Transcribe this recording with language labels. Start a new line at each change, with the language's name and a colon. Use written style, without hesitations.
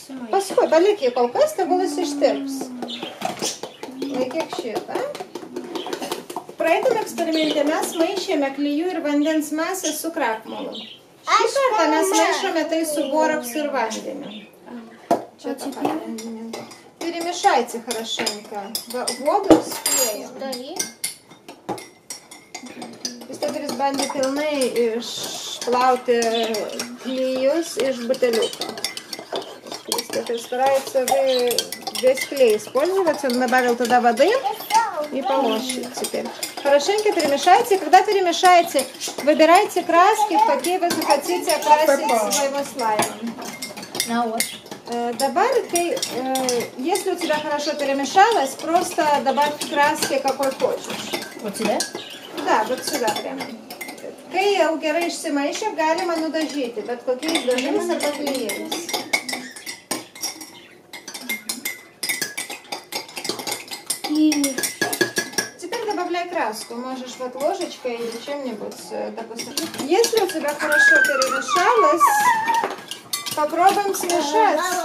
Lithuanian: Paskui, palik jį kol kas, tegul jis ištirps. Laikyk šitą. Praeitam eksperimente mes maišėme klijų ir vandens masę su krakmolu. Šį kartą mes maišome tai su boraksu ir vandeniu. Čia tą vandenį.
Russian: Перемешайте хорошенько воду с клеем.
Lithuanian: Jis bandė pilnai išplauti klijus iš бутылюка.
Russian: Если старается вы весь клей использовать, он добавил туда воды и положите теперь. Хорошенько перемешайте. Когда перемешаете, выбирайте краски, в какие вы захотите окрасить своего слайма. Добавь, если у тебя хорошо перемешалось, просто добавь краски, какой хочешь. Вот сюда? Да, вот сюда прямо.
Lithuanian: Kai jau gerai išsimaišė, galima nudažyti, bet kokiais dažymais arba klijais.
Russian: Теперь добавляй краску. Можешь вот ложечкой или чем-нибудь, допустим. Если у тебя хорошо перемешалось, попробуем смешать.